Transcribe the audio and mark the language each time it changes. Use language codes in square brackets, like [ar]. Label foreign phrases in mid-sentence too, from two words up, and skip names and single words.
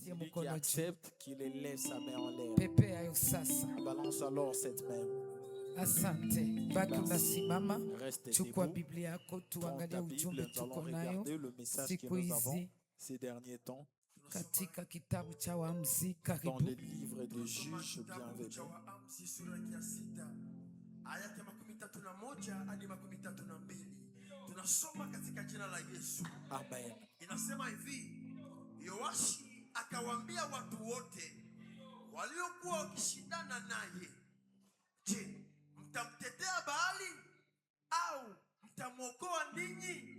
[fr] Celui qui accepte qu'il lève sa main en l'air. Balance alors cette main. [sw] Asante. Baki unasimama. Chukua [fr] Debout. [sw] Biblia yako tuangalie [fr] Ta Bible, [sw] ujumbe [fr] nous allons [sw] tuko nayo [fr] regarder le message que [sw] siku [fr] nous avons [sw] hizi [fr] ces derniers temps [sw] katika kitabu cha Waamuzi. [fr] dans [sw] Karibu. [fr] le livre des juges bienvenus. [sw] Aya ya 31 hadi 32. Tunasoma katika jina la Yesu. Amen. Inasema hivi, Yoashi akawaambia watu wote waliokuwa wakishindana naye, je, mtamtetea Baali au mtamwokoa ninyi?